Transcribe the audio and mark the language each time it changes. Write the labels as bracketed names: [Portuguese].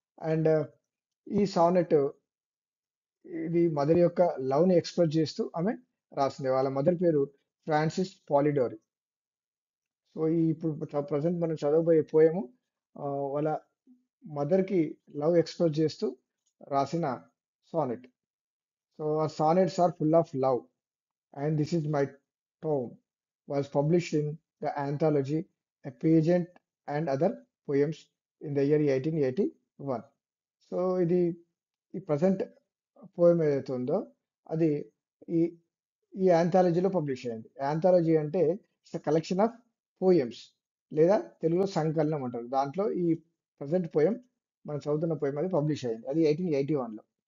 [Telugu] And ఈ sonnet ఇది mother యొక్క లవ్ ని ఎక్స్ప్రెస్ చేస్తూ ఆమె రాసింది. వాళ్ళ మదర్ పేరు ఫ్రాన్సిస్ పాలిడోరి. సో ఈ ఇప్పుడు ప్రజెంట్ మనం చదవబోయే పోయము వాళ్ళ మదర్ కి లవ్ ఎక్స్ప్రెస్ చేస్తూ రాసిన sonnet. [English] So our sonnets are full of love, and this is my tome was published in the anthology A Pageant and Other Poems in the year 1881. [Telugu] So ఇది ఈ present poem ఏదైతే ఉందో అది ఈ ఈ ఆంథాలజీలో publish అయింది. ఆంథాలజీ అంటే [English] it's collection of poems [Telugu] లేదా తెలుగులో సంకలనం అంటారు. దాంట్లో ఈ ప్రజెంట్ పోయం మనం చదువుతున్న పోయం అది పబ్లిష్ అయింది. అది 1881లో.